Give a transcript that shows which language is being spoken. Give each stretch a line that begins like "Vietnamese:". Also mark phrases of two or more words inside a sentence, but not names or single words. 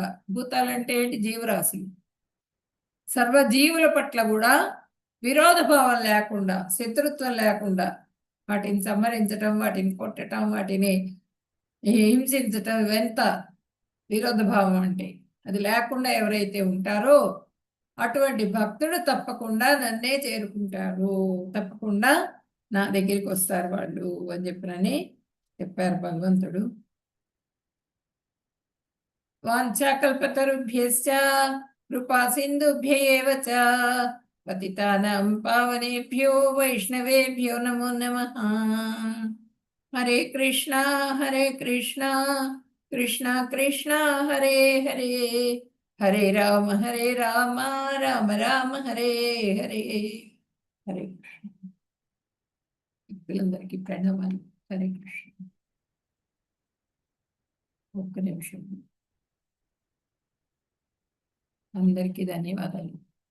Telugu: భూతాలంటే ఏంటి, జీవరాశులు, సర్వజీవుల పట్ల కూడా విరోధభావం లేకుండా, శత్రుత్వం లేకుండా వాటిని సంహరించటం, వాటిని కొట్టడం, వాటిని హింసించటం, ఇవంత విరోధభావం అంటే అది లేకుండా ఎవరైతే ఉంటారో అటువంటి భక్తుడు తప్పకుండా నన్నే చేరుకుంటారు, తప్పకుండా నా దగ్గరికి వస్తారు వాళ్ళు అని చెప్పారు భగవంతుడు.
Sanskrit: వాంఛాకల్పతరుభ్యశ్చ కృపా సింధుభ్య ఏవ చ పతితానాం పావనేభ్యో వైష్ణవేభ్యో నమో నమః. హరే కృష్ణ కృష్ణ కృష్ణ హరే హరే, హరే రామ రామ రామ హరే హరే. హరే కృష్ణ.
Telugu: పిల్లలందరికీ ప్రణామాలు.
Sanskrit: హరే కృష్ణ.
Telugu: ఒక్క నిమిషం. అందరికీ ధన్యవాదాలు.